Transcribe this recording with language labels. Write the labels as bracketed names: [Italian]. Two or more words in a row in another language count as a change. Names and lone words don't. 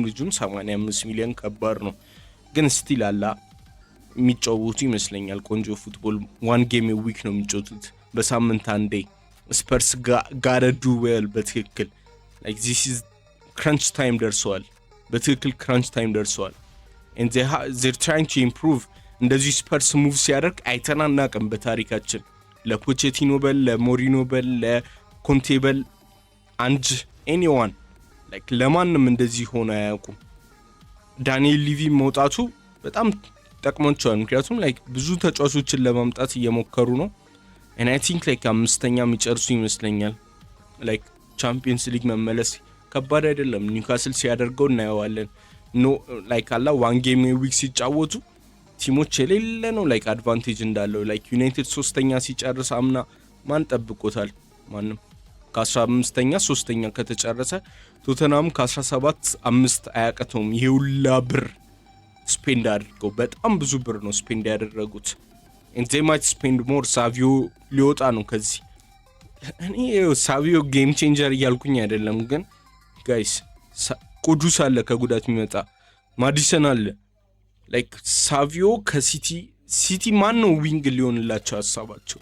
[Amharic] ልጁም 85 ሚሊዮን ከባድ ነው፣ ግን ስቲል አላ የሚጫወቱ ይመስለኛል ቆንጆ ፉትቦል። [English] one game week [Amharic] ነው የሚጫወቱት በሳምንት አንዴ። ስፐርስ ጋረ [English] do well [Amharic] በትክክል [English] like this is crunch time [Amharic] ደርሰዋል። በትክክል [English] crunch time [Amharic] ደርሰዋል። [English] and they're trying to improve። [Amharic] እንደዚህ ስፐርስ ሙቭ ሲያደርግ አይተናናቅም በታሪካችን። ለፖቼቲኖ በል ለሞሪኖ በል ለኮንቴ በል አንድ [English] anyone like [Amharic] ለማንም እንደዚህ ሆነ አያውቁም። ዳንኤል ሊቪ መውጣቱ በጣም ጠቅሞቻል። ምክንያቱም ላይክ ብዙ ተጫዋቾችን ለማምጣት እየሞከሩ ነው። [English] and I think [Amharic] ላይክ አምስተኛ የሚጨርሱ ይመስለኛል። ላይክ ቻምፒየንስ ሊግ መመለስ ከባድ አይደለም። ኒውካስል ሲያደርገው እናየዋለን። ኖ ላይክ አላ ዋን ጌም ዊክ ሲጫወቱ ቲሞች የሌለ ነው [English] like advantage [Amharic] እንዳለው። ላይክ ዩናይትድ 3ኛ ሲጨርስ አምና ማን ጠብቆታል? ማንም። ከ15ኛ 3ኛ ከተጨረሰ ቶተናም ከ17 አያቀተውም። ይሄ ሁላ ብር ስፔንድ አድርገው በጣም ብዙ ብር ነው ስፔንድ ያደረጉት። [English] and they might spend more። [Amharic] ሳቪዮ ሊወጣ ነው ከዚህ። እኔ ሳቪዮ [English] game changer [Amharic] እያልኩኝ አይደለም፣ ግን ጋይስ ቁዱስ አለ ከጉዳት የሚመጣ ማዲሰን አለ። ላይክ ሳቪዮ ከሲቲ ማን ነው ዊንግ ሊሆንላቸው ሀሳባቸው?